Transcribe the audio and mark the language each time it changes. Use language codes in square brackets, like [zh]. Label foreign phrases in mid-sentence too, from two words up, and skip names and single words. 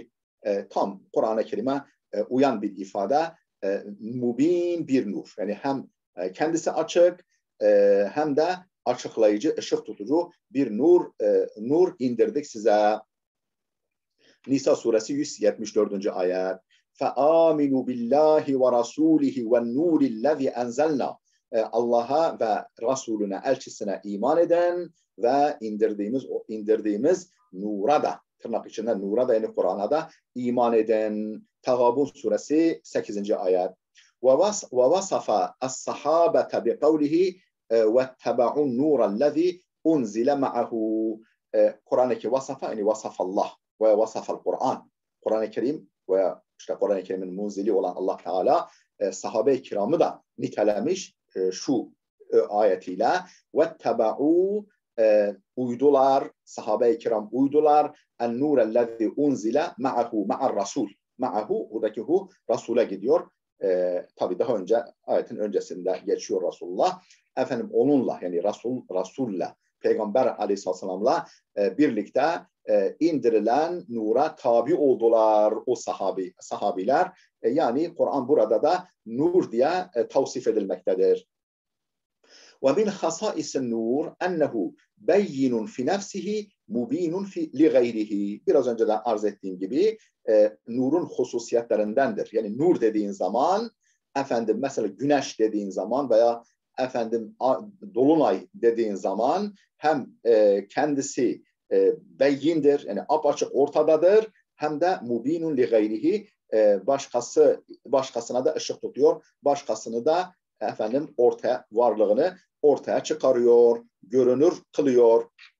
[tr] Tam Kur'an-ı Kerim'e uyan bir ifade, mubin bir nur. Yani hem kendisi açık hem de açıklayıcı, ışık tutucu bir nur indirdik size. Nisa suresi 174. ayet. [ar] فَآمِنُوا بِاللّٰهِ وَرَسُولِهِ وَالنُّورِ الَّذِي اَنْزَلْنَا. [tr] Allah'a ve Resulüne, elçisine iman eden ve indirdiğimiz nura da, tırnak içinde nura da yani Kur'an'a da iman eden. Tağabun suresi 8. ayet. [ar] وَوَصَفَ الصَّحَابَةَ بِقَوْلِهِ وَاتَّبَعُوا النُّورَ الَّذِي اُنْزِلَ مَعَهُ. [tr] Kur'an-ı vasafa yani [ar] وصف الله ووصف القرآن. [tr] Kur'an-ı Kerim ve işte Kur'an-ı Kerim'in munzili olan Allah Teala sahabe-i kiramı da nitelemiş şu ayetiyle. وَاتَّبَعُوا uydular, sahabe-i kiram uydular. [ar] اَنْنُورَ الَّذِي اُنْزِلَ مَعَهُ مَعَ الرَّسُولِ. [tr] Ma'ahu, buradaki hu Resul'e gidiyor. Tabi daha önce, ayetin öncesinde geçiyor Resulullah. Onunla yani Resul'le, Peygamber Aleyhisselam'la birlikte indirilen nura tabi oldular o sahabiler. Yani Kur'an burada da nur diye tavsif edilmektedir. [ar] وَمِنْ خَصَائِسِ النُّورِ اَنَّهُ بَيِّنٌ فِي نَفْسِهِ مُب۪ينٌ لِغَيْرِهِ. [tr] Biraz önce de arz ettiğim gibi nurun hususiyetlerindendir. Yani nur dediğin zaman, mesela güneş dediğin zaman veya dolunay dediğin zaman hem kendisi beyindir, yani apaçık ortadadır, hem de [ar] مبين لغيره, [tr] başkasına da ışık tutuyor, başkasını da varlığını ortaya çıkarıyor, görünür kılıyor.